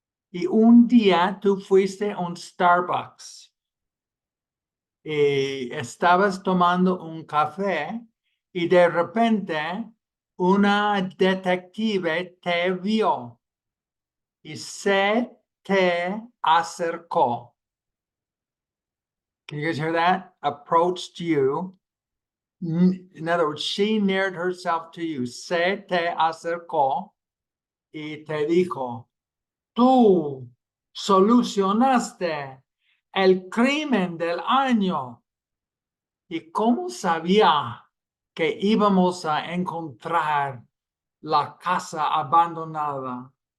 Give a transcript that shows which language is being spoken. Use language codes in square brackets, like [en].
[es] Y un día tú fuiste a un Starbucks y estabas tomando un café y de repente una detective te vio y se te acercó. [en] Can you guys hear that? Approached you. In other words, she neared herself to you. [es] Se te acercó y te dijo, tú solucionaste el crimen del año. ¿Y cómo sabía que íbamos a encontrar la casa abandonada?